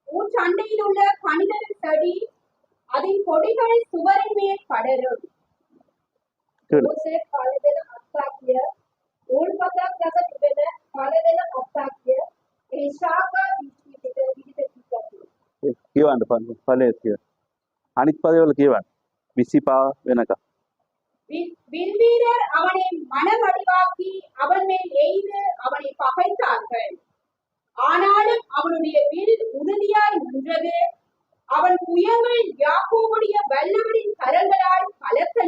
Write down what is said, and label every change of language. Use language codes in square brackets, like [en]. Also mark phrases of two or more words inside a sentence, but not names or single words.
[ta] உன் சண்டையில் உள்ள கனிதல் செடி அதன் கொடிகள் சுவரின் மேல் படரும். பலதென அத்தாக்கிய உள்பதாக பலதென அத்தாக்கிய [si] අනිත් පදවල කියවන්න 25 වෙනකම්. [ta] வில்வீரர் அவனை மனமடிவாக்கி அவன் மேல் எய்து அவனை பகைத்தார்கள். ஆனாலும் அவனுடைய வில் உறுதியாய் நின்றது. அவன் புயங்கள் யாக்கோபுடைய வல்லவரின் கரங்களால் பலத்தன.